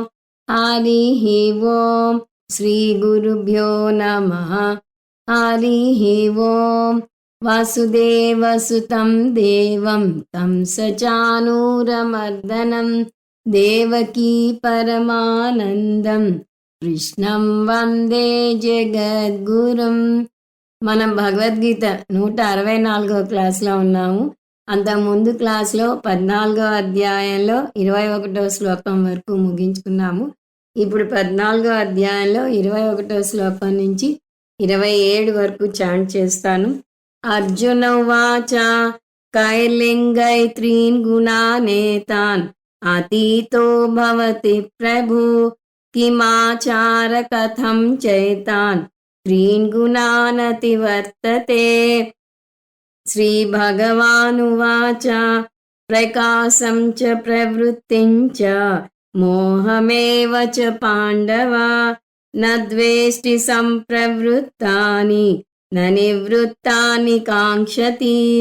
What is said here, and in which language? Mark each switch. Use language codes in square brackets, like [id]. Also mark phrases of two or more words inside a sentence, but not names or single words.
[sa] हरिः ओं श्रीगुरुभ्यो नमः। हरिः ओं वसुदेवसुतं देवं तं सचानूरमर्दनं देवकी परमानन्दं కృష్ణం వందే జగద్గురుం. [te] మనం భగవద్గీత 164వ క్లాస్లో ఉన్నాము. అంతకుముందు క్లాస్లో 14వ అధ్యాయంలో 21వ శ్లోకం వరకు ముగించుకున్నాము. ఇప్పుడు 14వ అధ్యాయంలో 21వ శ్లోకం నుంచి 27 వరకు చాంట్ చేస్తాను. [sa] అర్జున ఉవాచ కైర్లింగైత్రీన్ గుణానేతాన్ అతీతో భవతి ప్రభు किमाचार कथं चैतान् त्रीन् गुणानतिवर्तते. श्रीभगवानुवाच प्रकाशं च प्रवृत्तिं च मोहमेव च पाण्डव न द्वेष्टि सम्प्रवृत्तानि न निवृत्तानि काङ्क्षति.